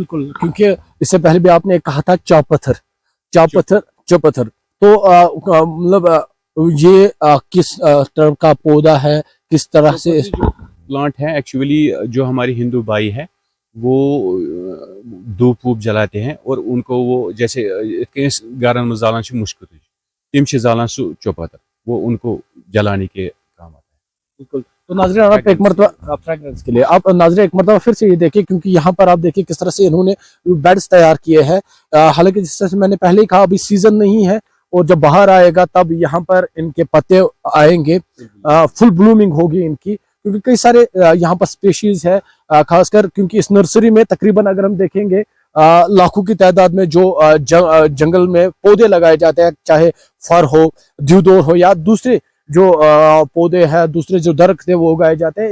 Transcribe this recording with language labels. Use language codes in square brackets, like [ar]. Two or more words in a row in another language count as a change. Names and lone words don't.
[hi] बिल्कुल, क्योंकि इससे पहले भी आपने कहा था चौपत्थर, तो मतलब ये किस तरह का पौधा है, किस तरह से प्लांट है? एक्चुअली जो हमारी हिंदू भाई है वो धूप वूप जलाते हैं, और उनको वो जैसे [ks] गारन जालान से मुश्किल तिम जालान सु [hi] चौपत्थर, वो उनको जलाने के काम आता है। बिल्कुल। तो नाज़रीन आप एक मरतबा फ्रेगरेंस के लिए आप नाज़रीन एक मरतबा फिर से ये देखिए, क्योंकि यहाँ पर आप देखिए किस तरह से इन्होंने बेड्स तैयार किए हैं। हालांकि जिस तरह से मैंने पहले ही कहा, अभी सीजन नहीं है, और जब बाहर आएगा तब यहाँ पर इनके पत्ते आएंगे, [en] full blooming [hi] होगी इनकी, क्योंकि कई सारे यहाँ पर स्पेशीज है, खासकर क्योंकि इस नर्सरी में तकरीबन अगर हम देखेंगे लाखों की तादाद में जो जंगल में पौधे लगाए जाते हैं, चाहे फर हो, देवदार हो, या दूसरे जो पौधे हैं, दूसरे जो दरख्त है वो उगाए जाते हैं।